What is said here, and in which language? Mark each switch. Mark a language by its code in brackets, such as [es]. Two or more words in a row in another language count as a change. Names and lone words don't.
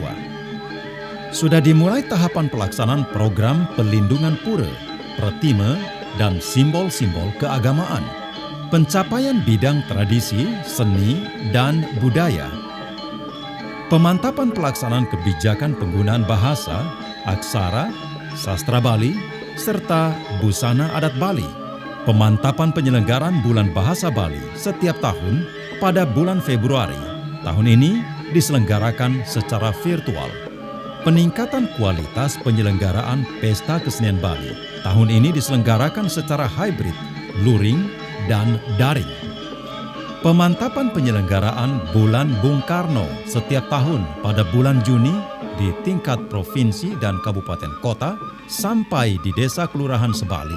[id] Sudah dimulai tahapan pelaksanaan program pelindungan pura, pratime, dan simbol-simbol keagamaan. Pencapaian bidang tradisi, seni, dan budaya. Pemantapan pelaksanaan kebijakan penggunaan bahasa, aksara, sastra Bali, serta busana adat Bali. Pemantapan penyelenggaraan Bulan Bahasa Bali setiap tahun pada bulan Februari. Tahun ini diselenggarakan secara virtual. Peningkatan kualitas penyelenggaraan Pesta Kesenian Bali tahun ini diselenggarakan secara hybrid, luring, dan daring. Pemantapan penyelenggaraan Bulan Bung Karno setiap tahun pada bulan Juni di tingkat provinsi dan kabupaten kota sampai di desa kelurahan sebali.